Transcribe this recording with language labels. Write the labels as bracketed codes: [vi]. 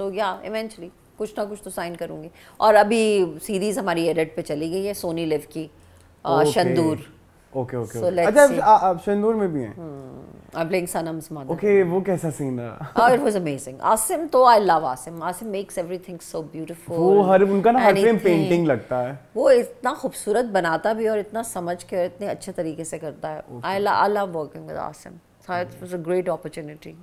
[ur] سو یا ایونچولی کچھ نہ کچھ تو سائن کروں گی. اور ابھی سیریز ہماری ایڈٹ پہ چلی گئی ہے سونی لیو کی, شندور. اوکے اوکے, اچھا آپ شندور میں بھی ہیں؟ [en] I'm playing Sanam's mother. [ur] Okay, وہ کیسا سین رہا؟ [en] Oh, it was amazing. Asim تو I love Asim. Asim makes everything so beautiful. [ur] وہ ہر ان کا نا ہر فریم پینٹنگ لگتا ہے. وہ اتنا خوبصورت بناتا بھی اور اتنا سمجھ کے اور اتنے اچھے طریقے سے کرتا ہے. [en] I love working with Asim. So it was a great opportunity.